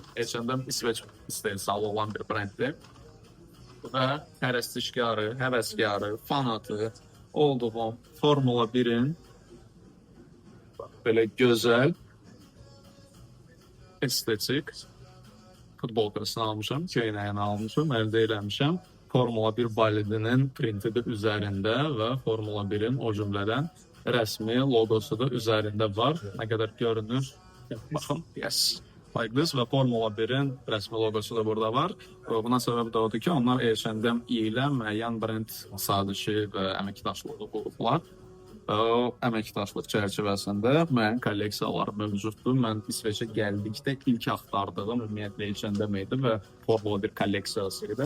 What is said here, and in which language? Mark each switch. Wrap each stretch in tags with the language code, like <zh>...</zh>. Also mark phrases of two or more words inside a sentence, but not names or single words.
<az>H&M İsveç istehsalı olan bir brenddir. Və pərəstişkarı, həvəskarı, fanatı olduğum Formula 1-in belə gözəl estetik futbolkasını almışam, köynəyini almışam, əldə eləmişəm. Formula 1 bolidinin printi də üzərində və Formula 1-in o cümlədən rəsmi logosu da üzərində var. Nə qədər görünür? Baxın,</az> <en>yes. Like this</en> <az>və Formula 1-in rəsmi logosu da burada var. Buna səbəb də odur ki, onlar H&M ilə müəyyən brend sazişi və əməkdaşlığı qurublar. O əməkdaşlıq çərçivəsində müəyyən kolleksiyalar mövcuddur. Mən İsveçə gəldikdə ilk axtardığım ümumiyyətlə H&M idi və Formula 1 kolleksiyası idi.</az>